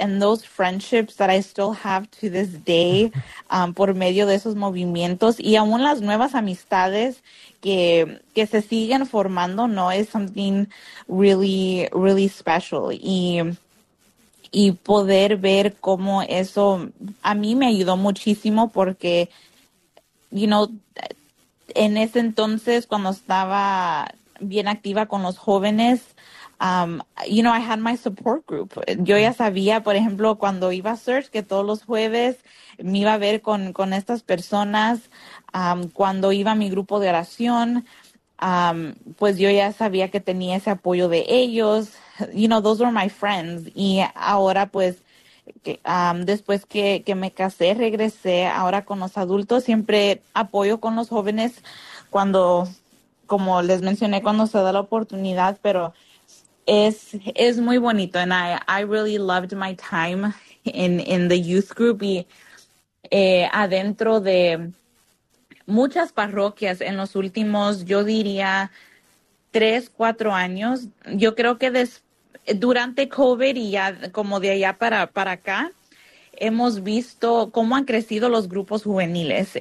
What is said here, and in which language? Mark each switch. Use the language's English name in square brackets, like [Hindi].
[English] And those friendships that I still have to this day [Spanish] por medio de esos movimientos, y aún las nuevas amistades que se siguen formando, ¿no? [English] Es something really, really special. [Spanish] Y poder ver cómo eso a mí me ayudó muchísimo porque, you know, en ese entonces cuando estaba bien activa con los jóvenes, you know, [English] I had my support group. [Spanish] Yo ya sabía, por ejemplo, cuando iba a Search, que todos los jueves me iba a ver con estas personas. Cuando iba a mi grupo de oración, pues yo ya sabía que tenía ese apoyo de ellos. [English] You know, those were my friends. [Spanish] Y ahora, pues, después que me casé, regresé ahora con los adultos. Siempre apoyo con los jóvenes cuando, como les mencioné, cuando se da la oportunidad, pero es muy bonito. [English] And I really loved my time in the youth group. [Spanish] Y adentro de muchas parroquias en los últimos, yo diría, 3-4 años, yo creo que durante COVID y ya como de allá para acá, hemos visto cómo han crecido los grupos juveniles.